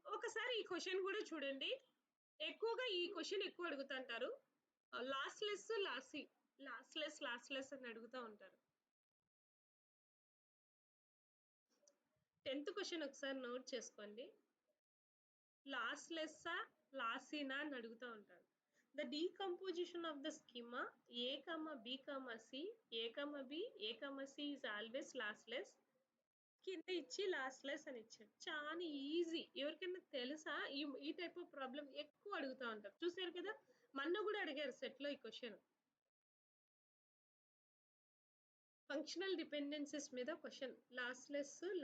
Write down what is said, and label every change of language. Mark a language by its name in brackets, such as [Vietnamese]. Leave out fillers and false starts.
[Telugu] ఒకసారి ఈ క్వశ్చన్ కూడా చూడండి, ఎక్కువగా ఈ క్వశ్చన్ ఎక్కువ అడుగుతుంటారు. లాస్లెస్ లాసీ, లాస్లెస్ అని అడుగుతూ ఉంటారు. 10th క్వశ్చన్ ఒకసారి నోట్ చేసుకోండి, లాస్లెస్సా లాసీనా అని అడుగుతూ ఉంటారు. [English] The decomposition of the schema A, B, C, A, C is always lossless. [Telugu] కింద ఇచ్చి లాస్లెస్ అని ఇచ్చాడు, చాలా ఈజీ. ఎవరికైనా తెలుసా? ఈ టైప్ ఆఫ్ ప్రాబ్లం ఎక్కువ అడుగుతూ ఉంటారు, చూసారు కదా, మొన్న కూడా అడిగారు సెట్ లో ఈ క్వశ్చన్. ఫంక్షనల్ డిపెండెన్సీస్ మీద క్వశ్చన్, లాస్లెస్